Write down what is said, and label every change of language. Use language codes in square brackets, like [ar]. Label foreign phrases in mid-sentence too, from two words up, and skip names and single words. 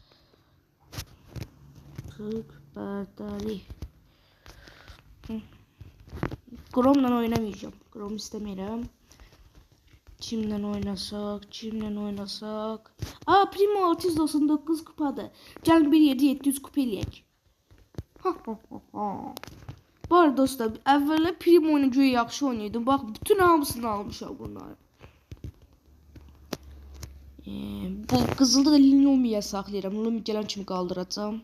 [tr] Tık berdali. Chrome'dan oynamayacağım. Chrome istemiyorum. Kimden oynasak? Aa Primo 699 kupada. [az] Can 1.700 kupa eləyək. Bu arada dostlar, əvvəllər Primo oyunu yaxşı oynayırdım. Bax, bütün hamısını almışam bunları. Bu qızılda da Lumi'yə saxlayıram. Lumi gələn kimi qaldıracağım.